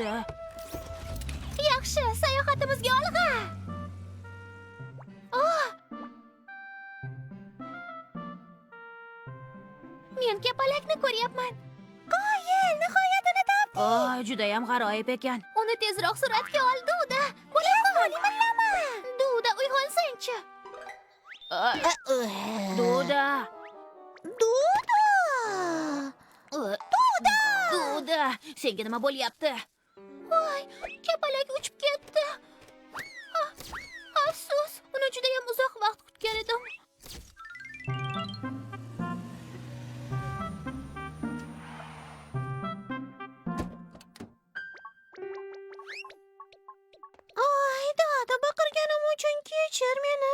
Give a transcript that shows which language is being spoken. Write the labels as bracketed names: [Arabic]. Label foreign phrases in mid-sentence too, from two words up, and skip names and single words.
[Uzbek] Yaxshi, sayohatimizga olg'a. Men kapalakni ko'ryapman. Qoyil, nihoyat uni topdik. Juda ham g'aroyib ekan. Uni tezroq suratga ol, Duda. Bo'laman. Duda, uyg'onsang-chi. Duda. Duda, senga nima bo'lyapti? Voy, kapalak uchib ketdi. Afsus, uni juda ham uzoq vaqt kutgan edim. Doda, baqirganim uchun kechir meni.